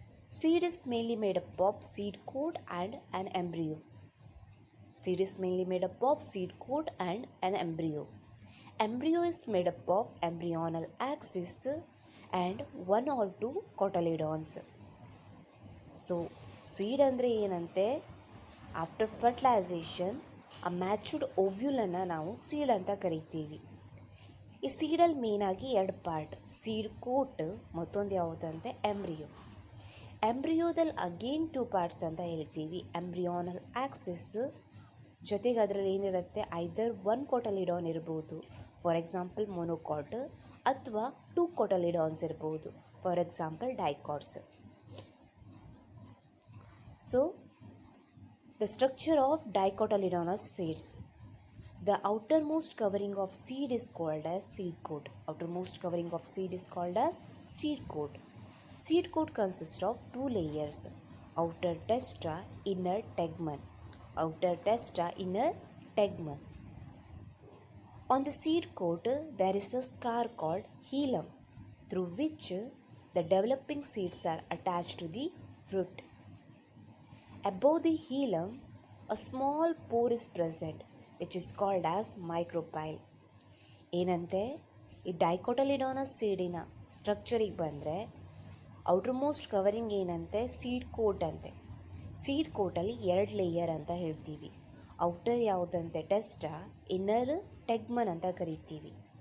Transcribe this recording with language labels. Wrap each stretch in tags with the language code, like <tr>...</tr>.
<en>Seed is mainly made up of seed coat and an embryo. Seed is mainly made up of seed coat and an embryo. Embryo is made up of embryonal axis and 1 or 2 cotyledons.</en> <kn>So, seed ಅಂದರೆ ಏನಂತೆ? After fertilisation ಆ ಮ್ಯಾಚುರ್ಡ್ ಓವ್ಯೂಲನ್ನು ನಾವು seed ಅಂತ ಕರಿತೀವಿ. ಈ ಸೀಡಲ್ಲಿ ಮೇನಾಗಿ 2 part, seed coat, ಮತ್ತೊಂದು ಯಾವುದಂತೆ? Embryo. ಎಂಬ್ರಿಯೋದಲ್ಲಿ again 2 parts ಅಂತ ಹೇಳ್ತೀವಿ. ಎಂಬ್ರಿಯೋನಲ್ ಆಕ್ಸಿಸ್ ಜೊತೆಗೆ ಅದರಲ್ಲಿ ಏನಿರುತ್ತೆ? ಐದರ್ 1 ಕೋಟಲಿಡಾನ್ ಇರ್ಬೋದು,</kn> <en>for example</en> <kn>ಮೊನೋಕಾಟ್, ಅಥವಾ 2 ಕೋಟಲಿಡಾನ್ಸ್ ಇರ್ಬೋದು, for example dicots.</kn> <en>So the structure of dicotyledonous seeds. The outermost covering of seed is called as seed coat. Outermost covering of seed is called as seed coat. Seed coat consists of 2 layers: outer testa, inner tegmen. Outer testa, inner tegmen. On the seed coat there is a scar called hilum, through which the developing seeds are attached to the fruit. Above the hilum, a small pore is present, which is called as micropyle.</en> <kn>ಏನಂತೆ? ಈ ಡೈಕೋಟಲಿಡಾನಸ್ ಸೀಡಿನ ಸ್ಟ್ರಕ್ಚರಿಗೆ ಬಂದರೆ outermost covering ಏನಂತೆ? Seed coat ಅಂತೆ. Seed ಕೋಟಲ್ಲಿ 2 layer ಅಂತ ಹೇಳ್ತೀವಿ. Outer ಯಾವುದಂತೆ? ಟೆಸ್ಟಾ, inner ಟೆಗ್ಮನ್ ಅಂತ ಕರಿತೀವಿ.</kn>